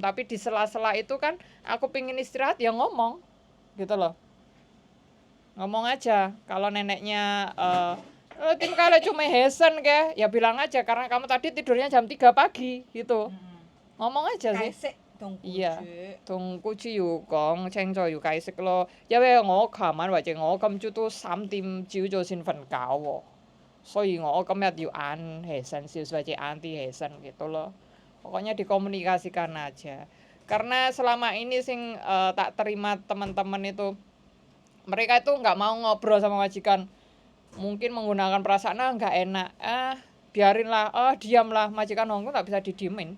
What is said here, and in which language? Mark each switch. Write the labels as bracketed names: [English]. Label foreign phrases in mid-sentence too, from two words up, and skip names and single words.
[Indonesian] Tapi di sela-sela itu kan aku pingin istirahat ya ngomong gitu loh. Ngomong aja. Kalau neneknya tim kalau cuma hesen ke, ya bilang aja karena kamu tadi tidurnya jam 3 pagi gitu. Ngomong aja sih. Iya. [Cantonese] 同姑姊要講清楚，要解釋咯。因為我琴晚或者我今朝都3點朝早先瞓覺喎，所以我今日要晏起身少少或者晏啲起身 [Indonesian] gitu loh. Pokoknya dikomunikasikan aja. Karena selama ini [Javanese] sing tak terima [Indonesian] teman-teman itu, mereka itu nggak mau ngobrol sama majikan. Mungkin menggunakan perasaan nggak enak, biarinlah, diamlah, majikan Hongkong nggak bisa didiemin.